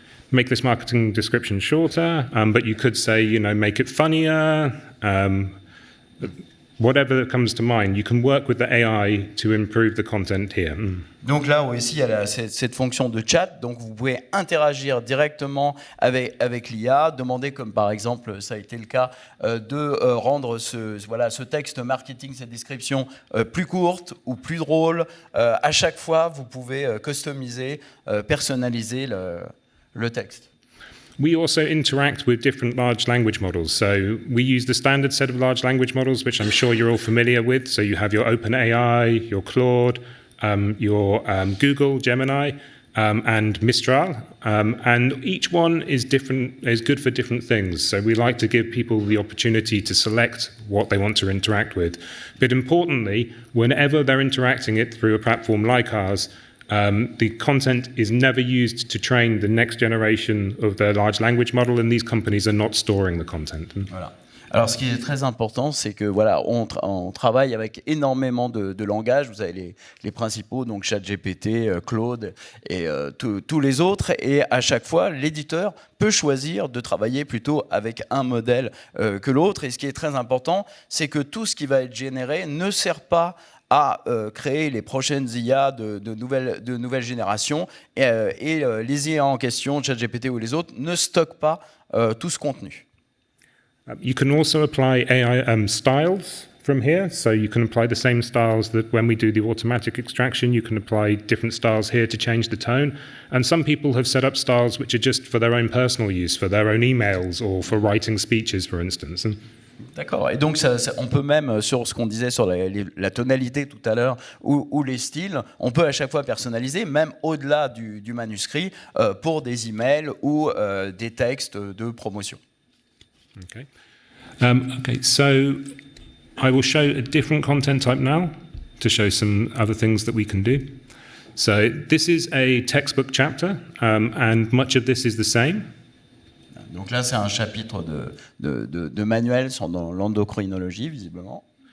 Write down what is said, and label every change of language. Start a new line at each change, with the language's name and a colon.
English: make this marketing description shorter, but you could say, make it funnier, whatever comes to mind. You can work with the AI to improve the content here.
French: Donc là aussi, il y a cette fonction de chat, donc vous pouvez interagir directement avec l'IA, demander comme par exemple, ça a été le cas, de rendre ce texte marketing, cette description plus courte ou plus drôle. À chaque fois, vous pouvez customiser, personnaliser le texte.
English: We also interact with different large language models. So we use the standard set of large language models, which I'm sure you're all familiar with. So you have your OpenAI, your Claude, your Google, Gemini, and Mistral. And each one is good for different things. So we like to give people the opportunity to select what they want to interact with. But importantly, whenever they're interacting it through a platform like ours, the content is never used to train the next generation of the large language model, and these companies are not storing the content.
French: Voilà. Alors, ce qui est très important, c'est que voilà, on travaille avec énormément de langages. Vous avez les principaux, donc ChatGPT, Claude et tous les autres. Et à chaque fois, l'éditeur peut choisir de travailler plutôt avec un modèle que l'autre. Et ce qui est très important, c'est que tout ce qui va être généré ne sert pas à créer les prochaines IA de nouvelles générations et les IA en question, ChatGPT ou les autres, ne stockent pas tout ce contenu.
English: You can also apply AI styles from here, so you can apply the same styles that when we do the automatic extraction, you can apply different styles here to change the tone. And some people have set up styles which are just for their own personal use, for their own emails or for writing speeches, for instance.
French: D'accord. Et donc, on peut même, sur ce qu'on disait sur la tonalité tout à l'heure, ou les styles, on peut à chaque fois personnaliser, même au-delà du manuscrit, pour des emails ou des textes de promotion.
English: Okay. So I will show a different content type now to show some other things that we can do. So this is a textbook chapter, and much of this is the same.
French: Donc là, c'est un chapitre de manuel dans l'endocrinologie, visiblement.